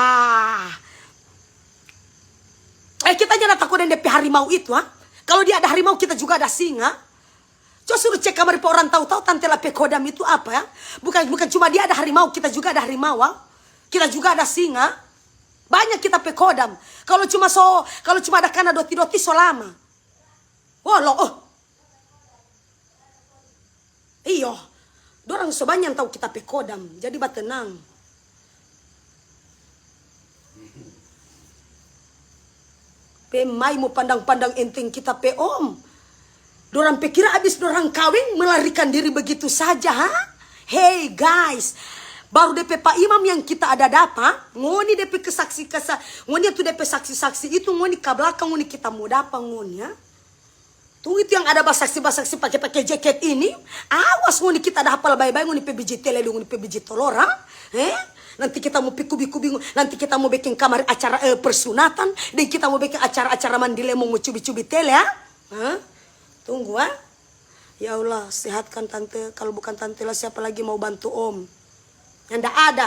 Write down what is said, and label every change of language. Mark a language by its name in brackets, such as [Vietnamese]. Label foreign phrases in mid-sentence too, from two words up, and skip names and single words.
[Manado Malay] Kita jangan takut dengan DP harimau itu, Kalau dia ada harimau, kita juga ada singa. Coba suruh cek kamar orang tahu-tahu tante La Pekodam itu apa ya? Bukan cuma dia ada harimau, kita juga ada harimau, kita juga ada singa. Banyak kita pekodam. Kalau cuma ada kana doti-doti so lama. Iyo. Dorang so banyak tahu kita pekodam. Jadi tenang. Pemai mau pandang-pandang enteng kita pe om. Dorang pikir abis dorang kawin melarikan diri begitu saja, [English] Hey guys. [Manado Malay] Baru DP Pak Imam yang kita ada dapat, ngoni DP ngoni itu DP saksi-saksi itu ngoni ke belakang ngoni kita mau dapat ngoni ya. Tuh itu yang ada saksi-saksi pakai jaket ini, awas ngoni kita ada hafal baik-baik ngoni pe biji tele ngoni pe biji telur, Nanti kita mau bingung, nanti kita mau bikin kamar acara persunatan, dan kita mau bikin acara-acara mandi lemong mau cubi-cubi tele ya. Tunggu [Arabic] Ya Allah, [Manado Malay] sehatkan tante, kalau bukan tante lah siapa lagi mau bantu om. Yang tidak ada.